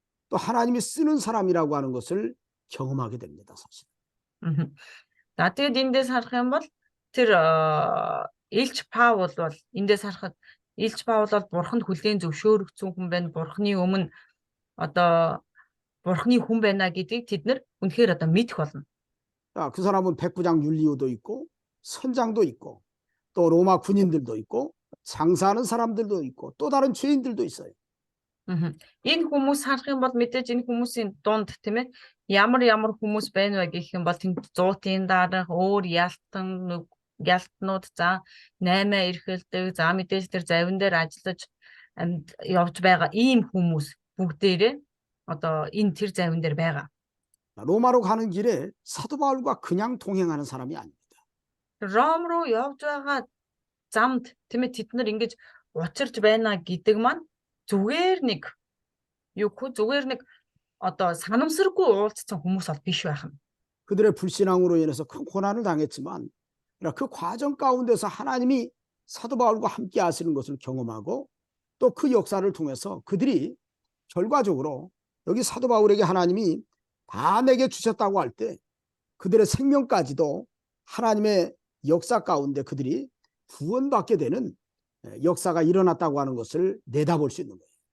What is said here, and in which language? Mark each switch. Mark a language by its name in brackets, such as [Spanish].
[Korean] 또 하나님이 쓰는 사람이라고 하는 것을 경험하게 됩니다, 사실. [Mongolian] За тэгээд эндээс харах юм бол тэр Илч Паул бол эндээс харахад Илч Паул бол бурханд хүлээн зөвшөөрөгдсөн хүн байна. Бурханы өмнө одоо бурханы хүн байна гэдгийг тэд нар үнэхээр одоо мэдэх болно. [Korean] 자, 그 사람은 백부장 율리오도 있고 선장도 있고 또 로마 군인들도 있고 장사하는 사람들도 있고 또 다른 죄인들도 있어요. [Mongolian] Энэ хүмүүс харах юм бол мэдээж энэ хүмүүсийн дунд тийм ээ ямар хүмүүс байна вэ гэх юм бол тэнд зуутын дарга өөр ялтнууд за 8 эрхэлдэг за мэдээж тэр завин дээр ажиллаж явж байгаа ийм хүмүүс бүгдээрээ одоо энэ тэр завин дээр байгаа. [Korean] 로마로 가는 길에 사도 바울과 그냥 동행하는 사람이 아닙니다. [Mongolian] Ром руу явж байгаа замд тийм ээ тэд нар ингэж учирч байна гэдэг маань зүгээр нэг одоо санамсаргүй уулзсан хүмүүс бол биш байх нь. [Korean] 그들의 불신앙으로 인해서 큰 고난을 당했지만 그 과정 가운데서 하나님이 사도 바울과 함께 하시는 것을 경험하고 또 그 역사를 통해서 그들이 결과적으로 여기 사도 바울에게 하나님이 다 내게 주셨다고 할 때 그들의 생명까지도 하나님의 역사 가운데 그들이 구원받게 되는 역사가 일어났다고 하는 것을 내다볼 수 있는 거예요.